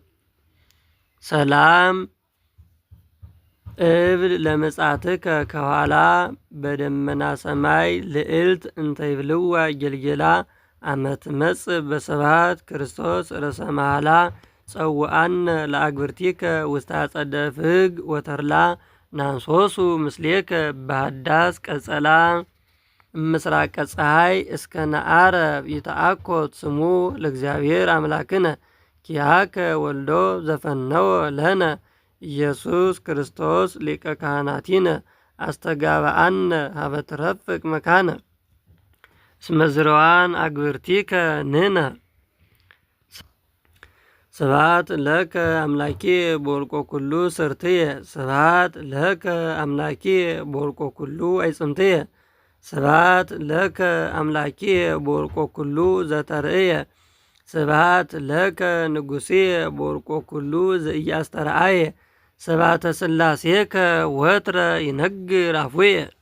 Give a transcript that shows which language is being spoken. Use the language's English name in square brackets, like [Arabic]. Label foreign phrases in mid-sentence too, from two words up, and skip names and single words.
[Geez] ሰላም እብል ለምጻትከ ከኋላ በደመና ሰማይ ልዕልት እንተይብልዋ ጌልጌላ አመትመጽእ በስብሐት ክርስቶስ ርእሰ መሃላ ጸውአነ ለአግብርቲከ ውስተ አጸደ ፍግ ወተርላ ናንሶሱ ምስሌከ በሃዳስ ቀጸላ። ምስራቀ ፀሐይ እስከ ነዓረብ ይተአኮት ስሙ ለእግዚአብሔር አምላክነ ኪያከ ወልዶ ዘፈነወ ለነ ኢየሱስ ክርስቶስ ሊቀ ካህናቲነ አስተጋባአነ ሀበ ትረፍቅ መካነ እስመ ዝርዋን አግብርቲከ ንሕነ። ስብሐት ለከ አምላኬ በወልቆ ኩሉ ስርትየ ስብሐት ለከ አምላኬ በወልቆ ኩሉ አይጽምትየ ስብሐት ለከ አምላኬ በወልቆ ኩሉ ዘተርእየ ስብሐት ለከ ንጉሴየ በወልቆ ኩሉ ዘኢያስተርአየ ስብሐተ ሥላሴከ ወትረ ይነግር አፉየ።